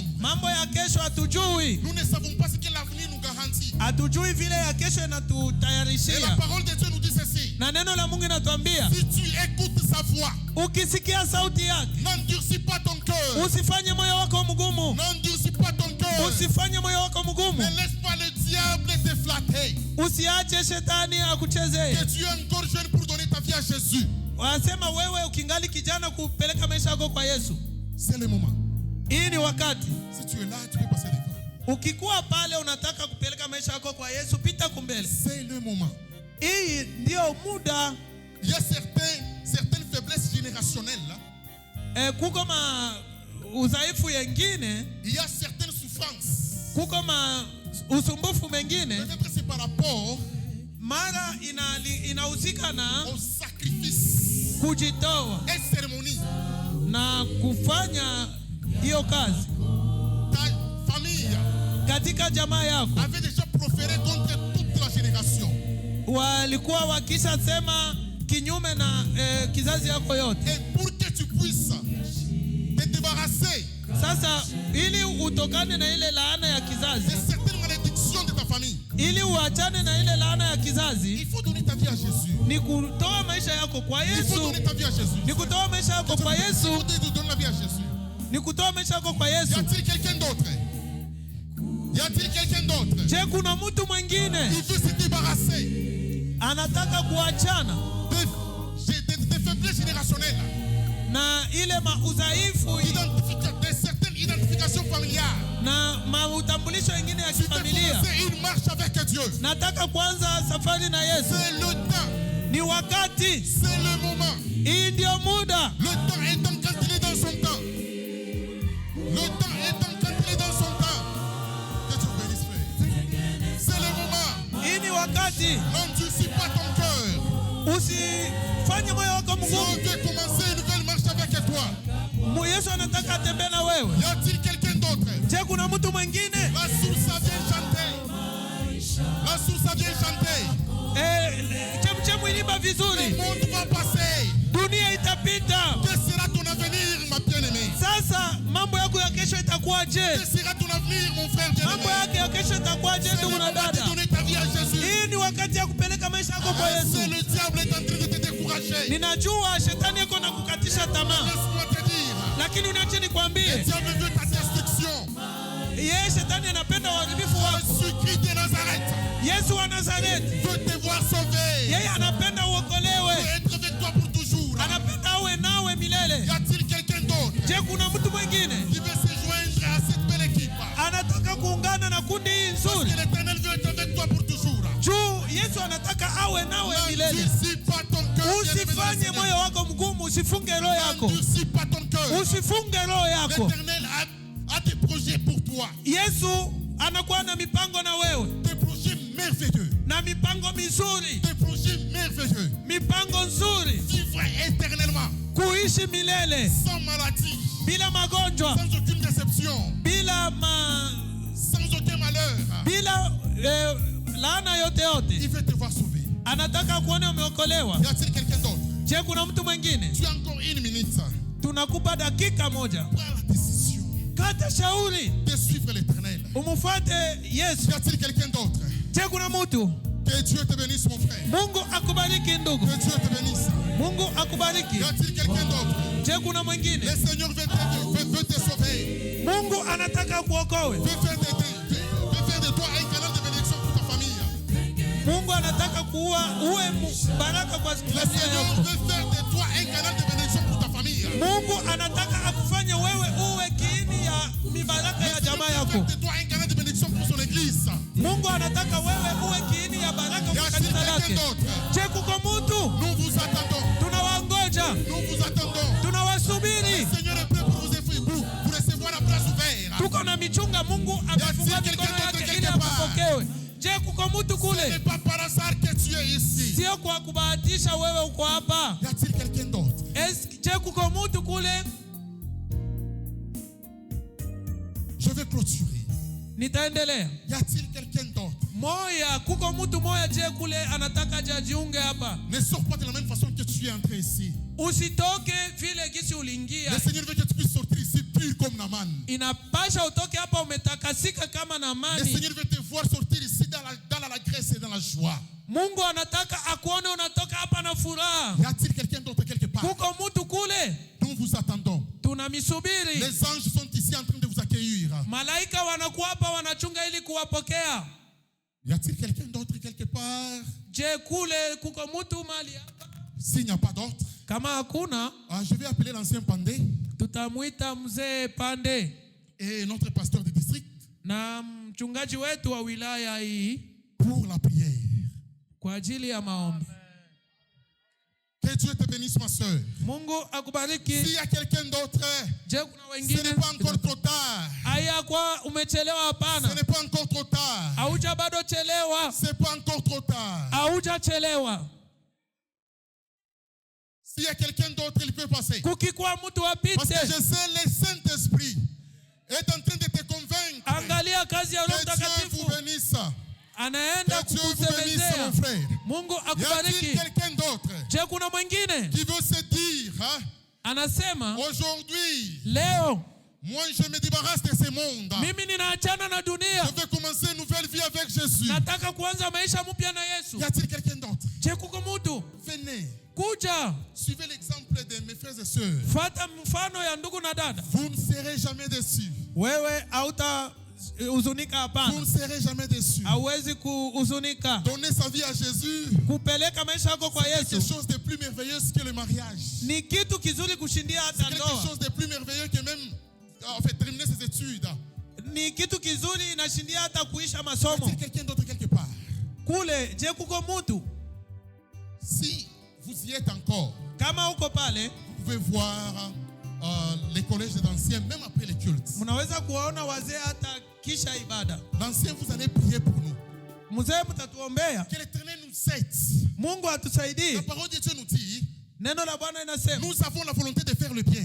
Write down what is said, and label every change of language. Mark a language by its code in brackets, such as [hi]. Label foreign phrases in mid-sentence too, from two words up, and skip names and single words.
[sw] Mambo ya kesho hatujui. [fr] Nous ne savons pas ce que l'avenir nous garantit. [sw] Hatujui vile ya kesho [fr] Et la [sw] inatutayarishia. [fr] parole de Dieu nous dit ceci. [sw] Na neno la Mungu inatuambia, [fr] Si tu écoutes sa voix, [sw] ukisikia sauti yake, [fr] n'endurcis pas ton cœur. [sw] usifanye moyo wako mgumu. [fr] N'endurcis pas ton cœur. [sw] Usifanye moyo wako mgumu. [fr] Ne laisse pas le diable te flatter. [sw] Usiache shetani akuchezee. [fr] Que tu es encore jeune pour donner ta vie à Jésus. [sw] Wanasema wewe ukingali kijana kupeleka maisha yako kwa Yesu. [fr] C'est le moment. [sw] Hii ni wakati. [fr] Si tu es là, tu peux passer devant. [sw] Ukikuwa pale unataka kupeleka maisha yako kwa Yesu, pita kumbele. [fr] C'est le moment. [sw] Hii ndio muda. [fr] Il y a certaines faiblesses générationnelles là. [sw] Kuko udhaifu yengine, [fr] il y a certaines souffrances. [sw] Kuko usumbufu mengine. [fr] Peut-être c'est par rapport [sw] mara inahusika na [fr] au sacrifice, [sw] kujitoa [fr] et cérémonie, [sw] na kufanya hiyo kazi. [fr] Ta famille [sw] katika jamaa yako [fr] avait déjà proféré contre toute la génération. [sw] Walikuwa wakisha sema kinyume na kizazi yako yote. [fr] Et pour que tu puisses te débarrasser [sw] sasa, ili utokane na ile laana ya kizazi, [fr] de certaines malédictions de ta famille, [sw] ili uachane na ile laana ya kizazi, [fr] il faut donner ta vie à Jésus. [sw] Ni kutoa maisha yako kwa Yesu. [fr] Il faut donner ta vie à Jésus. [sw] Ni kutoa maisha yako kwa Yesu. [fr] Il faut donner la vie à Jésus. [sw] Ni kutoa maisha yako kwa Yesu. [fr] Y a-t-il quelqu'un d'autre? Y a-t-il quelqu'un d'autre? [sw] Je, kuna mtu mwingine [fr] Il veut se débarrasser, [sw] anataka kuachana [fr] des faiblesses générationnelles, [sw] na ile udhaifu [fr] de certaines identifications familiales. [sw] Na utambulisho wengine ya kifamilia. [fr] C'est une marche avec Dieu. [sw] Nataka kwanza safari na Yesu. [fr] C'est le temps. [sw] Ni wakati. [fr] C'est le moment. [sw] Hii ndio muda. [fr] Le temps étant quand il est dans son temps. Le temps étant quand il est dans son temps. Que Dieu bénisse, frère. C'est le moment. [sw] Hii ni wakati. [fr] N'endurcis pas ton cœur. [sw] Usifanye moyo wako mgumu. [fr] Dieu veut commencer une nouvelle marche avec toi. [sw] Yesu anataka atembee na wewe. [fr] Y a-t-il quelqu'un d'autre? [sw] Je, kuna mtu mwingine? [fr] La source vient chanter. La source vient chanter. [sw] Chemchemu iliba vizuri. [fr] Le monde va passer. [sw] Dunia itapita. [fr] Que sera ton avenir, ma bien-aimée? [sw] Sasa mambo yako ya kesho itakuwaje? [fr] Que sera ton avenir, mon frère bien-aimé? [sw] Mambo yako ya kesho itakuwaje, ndugu na dada? [fr] Donner ta vie à Jésus. [sw] Hii ni wakati ya kupeleka maisha yako kwa Yesu. [fr] C'est le diable est en train de te décourager. [sw] Ninajua shetani yako na kukatisha tamaa. [fr] Laisse-moi te dire. [sw] Lakini uniache nikwambie. [fr] Le diable veut ta destruction. [sw] Yeye shetani anapenda uharibifu wako. [fr] Jésus-Christ de Nazareth. [sw] Yesu wa Nazareti [fr] veut te voir sauvé. [sw] Yeye anapenda uokolewe. [fr] Veut être avec toi pour toujours. [sw] Anapenda awe nawe milele. [fr] Y a-t-il quelqu'un d'autre? [sw] Je, kuna mtu mwingine [fr] qui veut se joindre à cette belle équipe? [sw] Anataka kuungana na kundi hii [fr] Parce [sw] nzuri. [fr] que l'Éternel veut être avec toi pour toujours. [sw] Juu Yesu anataka awe nawe milele. [fr] N'endurcis pas ton cœur. [sw] Usifanye moyo wako mgumu, usifunge roho yako. [fr] N'endurcis pas ton cœur. [sw] Usifunge roho yako. [fr] L'Éternel a des projets pour toi. [sw] Yesu anakuwa na mipango na wewe. [fr] Des projets merveilleux. [sw] Na mipango mizuri. [fr] Des projets merveilleux. [sw] Mipango nzuri. [fr] Vivre éternellement. [sw] Kuishi milele. [fr] Sans maladie. [sw] Bila magonjwa. [fr] Sans aucune déception. Sans aucun malheur. [sw] Bila laana yote yote. [fr] Il veut te voir sauvé. [sw] Anataka kuona umeokolewa. [fr] Y a-t-il quelqu'un d'autre? [sw] Je, kuna mtu mwingine? [fr] Tu as encore une minute. [sw] Tunakupa dakika moja. [fr] Prends la décision [sw] Kata shauri [fr] de suivre l'Éternel. [sw] Umufuate Yesu. [fr] Y a-t-il quelqu'un d'autre? [sw] Je, kuna mtu? [fr] Que Dieu te bénisse, mon frère. [sw] Mungu akubariki ndugu. [fr] Que Dieu te bénisse. [sw] Mungu akubariki. [fr] Y a-t-il quelqu'un d'autre? [sw] Je, kuna mwingine? [fr] Le Seigneur veut te sauver. [sw] Mungu anataka kuokoe. [fr] Veut faire de toi un canal de bénédiction pour ta famille. [sw] Mungu anataka kuwa uwe baraka kwa [fr] Le [sw] familia [fr] Seigneur [sw] yako. [fr] veut faire de toi un canal de bénédiction pour ta famille. [sw] Mungu anataka akufanye wewe uwe kiini ya mibaraka ya jamaa [fr] Le Seigneur [sw] yako. [fr] veut faire de toi un canal de bénédiction pour son église. [sw] Mungu anataka wewe uwe kiini ya baraka kwa kanisa lake. Je, kuko mtu? [fr] Nous vous attendons. [sw] Tunawangoja. [fr] Nous vous attendons. [sw] Tunawasubiri. [fr] Le Seigneur est prêt pour vous recevoir la place ouverte. [sw] Tuko na michunga, Mungu amefunga mikono yake ili akupokewe. Je, kuko mtu [fr] Ce [sw] kule? [fr] n'est pas par hasard que tu es ici. [sw] Sio kwa kubahatisha wewe uko hapa. [fr] Y a-t-il quelqu'un d'autre? [sw] Je, kuko mtu kule? [fr] Je vais clôturer. [sw] Nitaendelea. [fr] Y a-t-il quelqu'un d'autre? [sw] Moya, kuko mtu moya je kule anataka jiunge hapa. [fr] Ne sors pas de la même façon que tu es entré ici. [sw] Usitoke vile gisi uliingia. [fr] Le Seigneur veut que tu puisses sortir ici pur comme Naaman. [sw] Inapasha utoke hapa umetakasika kama [fr] Le [sw] Naamani. [fr] Seigneur veut te voir sortir ici dans la grâce et dans la joie. [sw] Mungu anataka akuone unatoka hapa na furaha. [fr] Y a-t-il quelqu'un d'autre quelque part? [sw] Kuko mtu kule? [fr] Nous vous attendons. [sw] Tunamisubiri. [fr] Les anges sont ici en train de vous accueillir. [sw] Malaika wanakuwa hapa wanachunga ili kuwapokea. [fr] Y a-t-il quelqu'un d'autre quelque part? [sw] Je, kule kuko mtu mali hapa? [fr] S'il n'y a pas d'autre, [sw] Kama hakuna, [fr] je vais appeler l'ancien Pandé [sw] tutamuita mzee Pande [fr] et notre pasteur du district. [sw] na mchungaji wetu wa wilaya hii [fr] pour la prière. [sw] kwa ajili ya maombi. [fr] Que Dieu te bénisse, ma soeur. [sw] Mungu akubariki. [fr] S'il y a quelqu'un d'autre, [sw] Je kuna [fr] ce [sw] wengine? [fr] n'est pas encore trop tard. [sw] Haya kwa umechelewa [fr] Ce [sw] hapana. [fr] n'est pas encore trop tard. [sw] Hauja bado chelewa. [fr] C'est pas encore trop tard. [sw] Hauja chelewa. [fr] S'il y a quelqu'un d'autre, il peut passer. [sw] Kukikuwa mtu apite. [fr] Parce que je sais, le Saint-Esprit est en train de te convaincre. [sw] Angalia kazi ya Roho [fr] Que Dieu vous [sw] Mtakatifu. [fr] bénisse. [sw] Anaenda [fr] Que Dieu vous bénisse, [sw] kukusemezea. [fr] mon frère. [sw] Mungu [fr] Y a-t-il [sw] akubariki. [fr] quelqu'un d'autre [sw] Je kuna mwingine? [fr] qui veut se dire, hein, [sw] Anasema [fr] aujourd'hui, [sw] leo [fr] moi je me débarrasse de ce monde. [sw] mimi ninaachana na dunia. [fr] Je veux commencer une nouvelle vie avec Jésus. [sw] Nataka kuanza maisha mpya na Yesu. [fr] Y a-t-il quelqu'un d'autre? [sw] Je kuko mtu? [fr] Venez. [sw] Kuja. [fr] Suivez l'exemple de mes frères et sœurs. [sw] Fuata mfano ya ndugu na dada. [fr] Vous ne serez jamais déçus. [sw] Wewe hauta huzunika [fr] Vous [sw] hapana. [fr] ne serez jamais déçus. [sw] Hauwezi kuhuzunika. [fr] Donner sa vie à Jésus, [sw] Kupeleka maisha yako kwa [fr] c'est quelque [sw] Yesu [fr] chose de plus merveilleux que le mariage. [sw] ni kitu kizuri kushindia [fr] C'est [sw] hata [fr] quelque [sw] ndoa. [fr] chose de plus merveilleux que même en fait, terminer ses études. [sw] Ni kitu kizuri inashindia hata kuisha [fr] Y [sw] masomo. [fr] a-t-il quelqu'un d'autre quelque part? [sw] Kule je kuko mtu? [fr] Si vous y êtes encore, [sw] Kama uko pale, [fr] vous pouvez voir les collèges d'anciens, même après les cultes. [sw] mnaweza kuwaona wazee hata kisha ibada. [fr] L'ancien, vous allez prier pour nous. [sw] Mzee mtatuombea. [fr] Que l'Éternel nous aide. [sw] Mungu atusaidie. [fr] La parole de Dieu nous dit, [sw] Neno la Bwana inasema [fr] nous avons la volonté de faire le bien,